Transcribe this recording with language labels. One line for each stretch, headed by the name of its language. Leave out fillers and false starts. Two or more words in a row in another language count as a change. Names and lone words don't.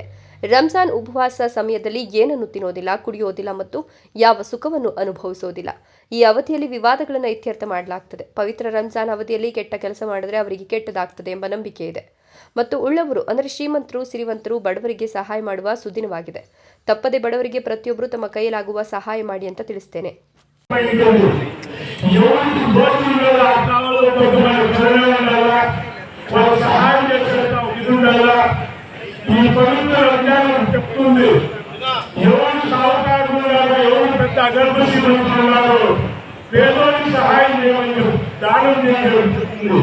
Kannada: ರಂಜಾನ್ ಉಪವಾಸ ಸಮಯದಲ್ಲಿ ಏನನ್ನು ತಿನ್ನೋದಿಲ್ಲ, ಕುಡಿಯೋದಿಲ್ಲ ಮತ್ತು ಯಾವ ಸುಖವನ್ನು ಅನುಭವಿಸೋದಿಲ್ಲ. ಈ ಅವಧಿಯಲ್ಲಿ ವಿವಾದಗಳನ್ನು ಇತ್ಯರ್ಥ ಮಾಡಲಾಗ್ತದೆ. ಪವಿತ್ರ ರಂಜಾನ್ ಅವಧಿಯಲ್ಲಿ ಕೆಟ್ಟ ಕೆಲಸ ಮಾಡಿದ್ರೆ ಅವರಿಗೆ ಕೆಟ್ಟದಾಗ್ತದೆ ಎಂಬ ನಂಬಿಕೆ ಇದೆ ಮತ್ತು ಉಳ್ಳವರು ಅಂದರೆ ಶ್ರೀಮಂತರು, ಸಿರಿವಂತರು ಬಡವರಿಗೆ ಸಹಾಯ ಮಾಡುವ ಸುದಿನವಾಗಿದೆ. ತಪ್ಪದೆ ಬಡವರಿಗೆ ಪ್ರತಿಯೊಬ್ಬರು ತಮ್ಮ ಕೈಯಲಾಗುವ ಸಹಾಯ ಮಾಡಿ ಅಂತ ತಿಳಿಸ್ತೇನೆ.
Telugu: ఈ పవిత్ర రంజాన్ చెప్తుంది, ఎవరు సాహుకారులు ఉన్నారు, ఎవరు పెద్ద అగర్భశీలు ఉన్నారు, పేదోనికి సహాయం చేయమని దానం చేయమని చెప్తుంది.